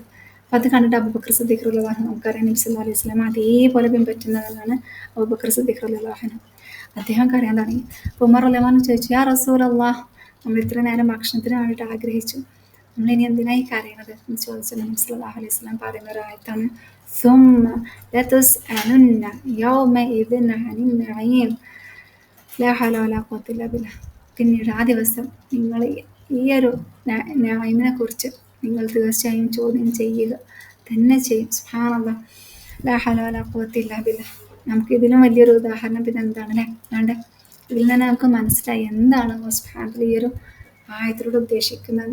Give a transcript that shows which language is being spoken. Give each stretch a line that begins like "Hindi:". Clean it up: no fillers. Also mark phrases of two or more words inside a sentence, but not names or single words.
Malayalam: അപ്പോൾ അത് കണ്ടിട്ട് അബൂബക്കർ സിദ്ദീഖ്
Arabic: رضي الله عنه,
Malayalam: നമുക്കറിയാം നബി
Arabic: صلى الله عليه وسلم
Malayalam: അതേപോലെ പിൻപറ്റുന്നതാണ് അബൂബക്കർ സിദ്ദീഖ്
Arabic: رضي الله عنه.
Malayalam: അദ്ദേഹം കരയാൻ തുടങ്ങി. അപ്പോൾ ഉമർ
Arabic: رضي الله عنه
Malayalam: ചോദിച്ചു,
Arabic: يا رسول الله,
Malayalam: നമ്മൾ ഇത്ര നേരം ഭക്ഷണത്തിന് വേണ്ടിയിട്ട് ആഗ്രഹിച്ചു, നമ്മളിനി എന്തിനായി കരയണത് എന്ന് ചോദിച്ച നബി
Arabic: صلى الله عليه وسلم
Malayalam: പറയുന്ന ഒരു ആയത്താണ്
Arabic: ثم لتسألن يومئذ عن النعيم لا حول ولا قوة إلا بالله.
Malayalam: പിന്നീട് ആ ദിവസം നിങ്ങൾ ഈ ഒരു നഅീമിനെ കുറിച്ച് നിങ്ങൾ തീർച്ചയായും ചോദ്യം ചെയ്യുക തന്നെ ചെയ്യും.
Arabic: سبحان الله. لا حول ولا قوة إلا بالله.
Malayalam: നമുക്ക് ഇതിലും വലിയൊരു ഉദാഹരണം പിന്നെ എന്താണ് അല്ലേ? അതുകൊണ്ട് ഇതിൽ നിന്ന് നമുക്ക് മനസ്സിലായി എന്താണ്
Arabic: الله سبحانه وتعالى
Malayalam: ഈ ഒരു ആയത്തിലൂടെ ഉദ്ദേശിക്കുന്നത്.